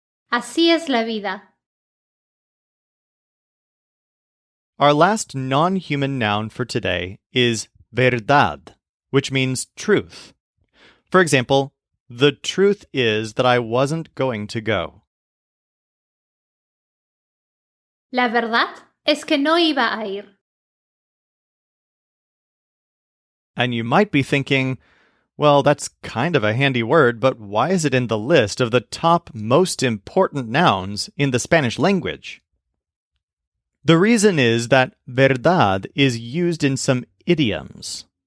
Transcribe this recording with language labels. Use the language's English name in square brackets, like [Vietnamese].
[Spanish] Así es la vida. [English] Our last non-human noun for today is verdad, which means truth. For example, the truth is that I wasn't going to go. [Spanish] La verdad es que no iba a ir. [English] And you might be thinking, well, that's kind of a handy word, but why is it in the list of the top most important nouns in the Spanish language? The reason is that verdad is used in some idioms.